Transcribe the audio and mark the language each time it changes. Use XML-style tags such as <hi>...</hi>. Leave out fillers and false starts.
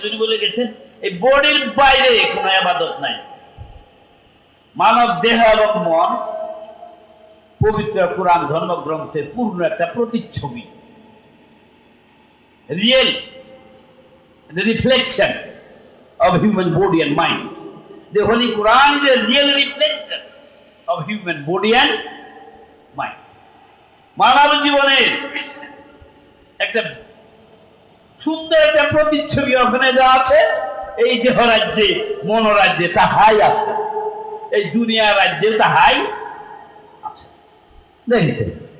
<bn>যদি বলে গেছেন এই বডির বাইরে কোনো ইবাদত নাই। মানব দেহ এবং মন পবিত্র কোরআন ধর্মগ্রন্থের পূর্ণ একটা প্রতিচ্ছবি,</bn> <en>Real reflection of human body and mind. The Holy Quran is a real reflection of human body and mind.</en> <bn>মানব জীবনের একটা সুন্দর একটা প্রতিচ্ছবি ওখানে যা আছে, এই দেহ রাজ্যে, মনোরাজ্যে তাহাই আছে, এই দুনিয়া রাজ্যে তাহাই আছে। দেখেছেন?</bn>